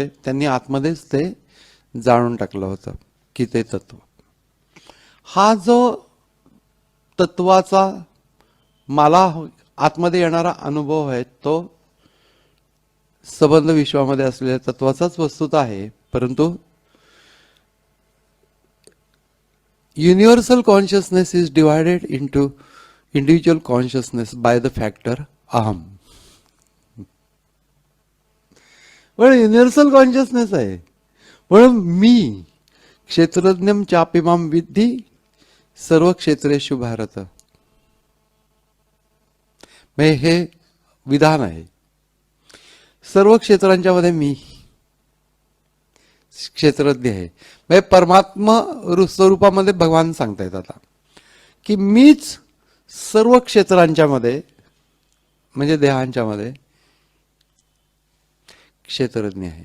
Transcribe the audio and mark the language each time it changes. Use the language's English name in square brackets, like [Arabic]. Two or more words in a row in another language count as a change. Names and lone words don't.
[Marathi] त्यांनी आतमध्येच ते जाणून टाकलं होतं की ते तत्व, हा जो तत्वाचा मला आतमध्ये येणारा अनुभव आहे तो संबंध विश्वामध्ये असलेल्या तत्वाचाच वस्तुता आहे. [English] परंतु universal consciousness is divided into individual consciousness by the factor aham. म्हणून universal consciousness आहे. [Sanskrit] म्हणून मी क्षेत्रज्ञम चापिमाम विद्धी सर्व क्षेत्रेषु भारत, [Marathi] हे विधान आहे. सर्व क्षेत्रांच्या मध्ये मी क्षेत्रज्ञ आहे. म्हणजे परमात्मा स्वरूपामध्ये भगवान सांगतायत आता की मीच सर्व क्षेत्रांच्या मध्ये म्हणजे देहांच्या मध्ये क्षेत्रज्ञ आहे.